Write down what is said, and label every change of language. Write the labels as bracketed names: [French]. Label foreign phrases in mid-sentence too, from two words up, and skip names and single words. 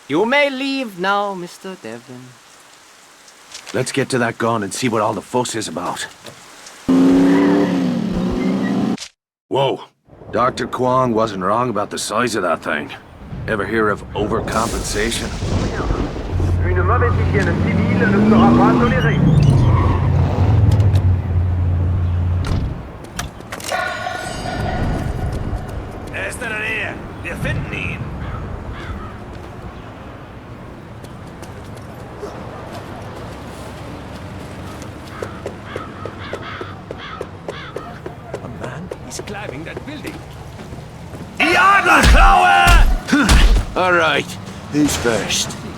[English] You may leave now, Mr. Devlin. Let's get to that gun and see what all the fuss is about. Whoa. Dr. Kwong wasn't wrong about the size of that thing. Ever hear of overcompensation? [French] Une mauvaise hygiène civile ne sera pas tolérée. [German] Er ist in der Nähe. Wir finden ihn. [English] A man is climbing that building. [German] Die Adlerklaue! [English] All right, who's first?